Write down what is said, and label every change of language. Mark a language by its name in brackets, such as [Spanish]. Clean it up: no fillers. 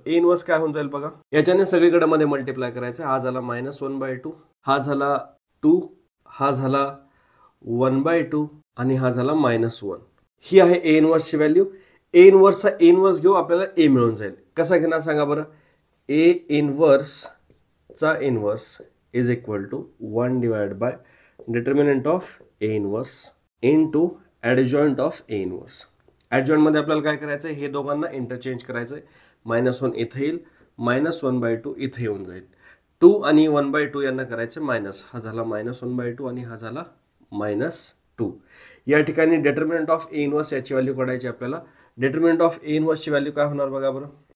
[Marathi] A inverse काय होऊन जाईल बघा याच्याने सगळीकडे मध्ये मल्टिप्लाय करायचं. हा झाला -1/2 हा झाला 2 हा झाला 1/2 आणि हा झाला -1. ही आहे ए इनवर्सची व्हॅल्यू. ए इनवर्सचा ए इनवर्स घेऊ आपल्याला ए मिळून जाईल. कसा घेणार सांगा बरं. [English] A inverse चा inverse is equal to 1 divide by determinant of A inverse into adjoint of A inverse. [Marathi] ॲडजॉइंट मध्ये आपल्याला काय करायचं हे दोघांना इंटरचेंज करायचंय. -1 इथे येईल -1/2 इथे येऊन जाईल. 2 आणि 1/2 यांना करायचं मायनस. हा झाला -1/2 आणि हा झाला -2. या ठिकाणी डिटर्मिनंट ऑफ ए इनवर्स याची व्हॅल्यू काढायची आपल्याला. डिटर्मिनंट ऑफ ए इनवर्सची व्हॅल्यू काय होणार बघा बरं.